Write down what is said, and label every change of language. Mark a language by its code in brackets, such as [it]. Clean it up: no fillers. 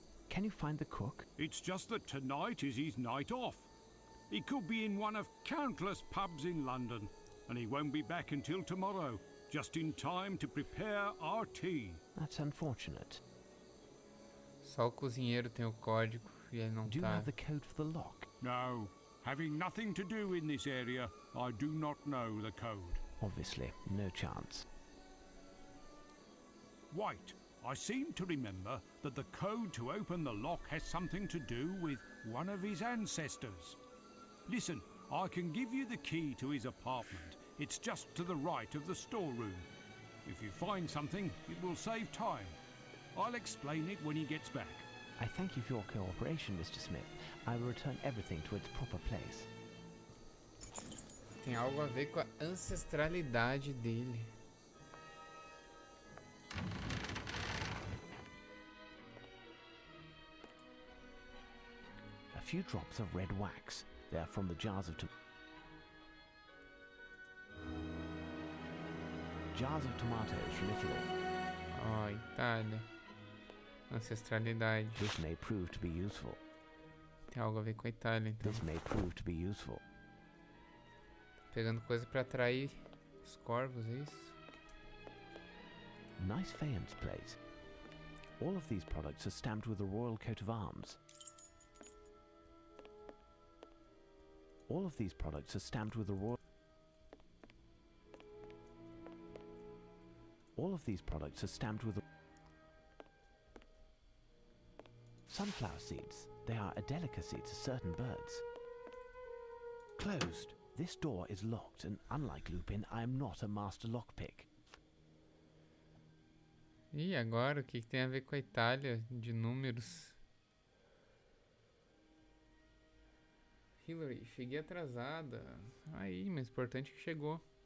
[en] Can you find the cook? It's just that tonight is his night off. He could be in one of countless pubs in London, and he won't be back until tomorrow, just in time to prepare our tea. That's unfortunate. [pt] Só o cozinheiro tem o código e ele não [en] Do you [pt] tá. [en] have the code for the lock? No, having nothing to do in this area, I do not know the code. Obviously, no chance. Wait, I seem to remember that the code to open the lock has something to do with one of his ancestors. Listen, I can give you the key to his apartment. It's just to the right of the storeroom. If you find something, it will save time. I'll explain it when he gets back. I thank you for your cooperation, Mr. Smith. I will return everything to its proper place. [pt] Tem algo a ver com a ancestralidade dele. [en] A few drops of red wax. They are from the jars of tomatoes from Italy. [pt] Ó, Itália. Ancestralidade. [en] This may prove to be useful. [pt] Tem algo a ver com a Itália, então. [en] This may prove to be useful. [pt] Pegando coisa pra atrair os corvos, é isso? [en] Nice faience plate. All of these products are stamped with the royal coat of arms. All of these products are stamped with the royal. All of these products are stamped with the. Sunflower seeds. They are a delicacy to certain birds. Closed. This door is locked, and unlike Lupin, I am not a master lockpick. [pt] E agora, o que tem a ver com a Itália de números? Hillary, cheguei atrasada. Aí, mas o importante é que chegou.